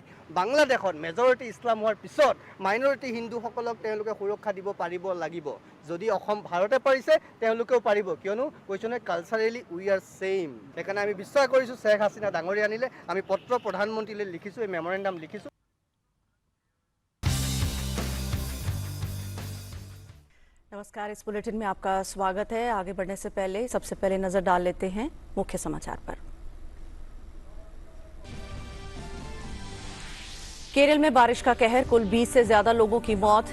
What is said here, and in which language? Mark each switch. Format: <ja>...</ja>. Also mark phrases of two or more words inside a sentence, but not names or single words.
<as>বাংলাদেশত মেজৰিটি ইছলাম হোৱাৰ পিছত মাইনৰিটি হিন্দুসকলক তেওঁলোকে সুৰক্ষা দিব পাৰিব লাগিব। যদি অসম ভাৰতে পাৰিছে, তেওঁলোকেও পাৰিব, কিয়নো কৈছো নহয়,</as> <en>culturally we are same.</en> <as>সেইকাৰণে আমি বিশ্বাস কৰিছোঁ শ্বেখ হাছিনা ডাঙৰীয়া আনিলে, আমি পত্ৰ প্ৰধানমন্ত্ৰীলৈ লিখিছোঁ, এই মেমৰেণ্ডাম লিখিছোঁ।</as> <hi>नमस्कार, इस बुलेटिन में आपका स्वागत है। आगे बढ़ने से पहले सबसे पहले नजर डाल लेते हैं मुख्य समाचार पर। केरल में बारिश का कहर, कुल 20 से ज्यादा लोगों की मौत।</hi>